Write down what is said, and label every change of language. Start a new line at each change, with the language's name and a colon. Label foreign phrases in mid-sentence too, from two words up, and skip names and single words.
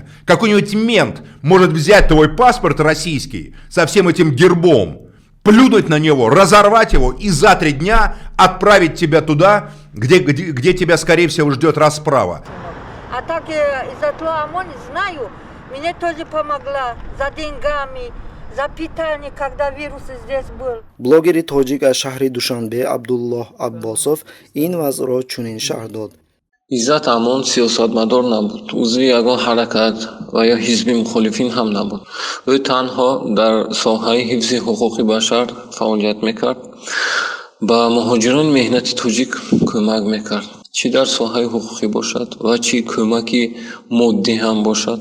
Russian: Какой-нибудь мент может взять твой паспорт российский со всем этим гербом, плюнуть на него, разорвать его и за 3 дня отправить тебя туда, где тебя, скорее всего, ждет расправа. А так Иззат Амон знаю, мне тоже помогла за деньгами, за питание, когда вирус здесь был.
Tajik: блогери тоҷик аз шаҳри Душанбе Абдуллоҳ Аббосов ин вазъро чунин шарҳ дод. Иззат Амон сиёсатмадор набуд, узви ягон ҳаракат ва ё ҳизби мухолифин ҳам набуд. ӯ танҳо дар соҳаи ҳифзи ҳуқуқи башар фаъолият мекард, ба муҳоҷирони меҳнати тоҷик кӯмак мекард, чӣ дар соҳаи ҳуқуқӣ бошад ва чӣ кӯмаки моддӣ ҳам бошад.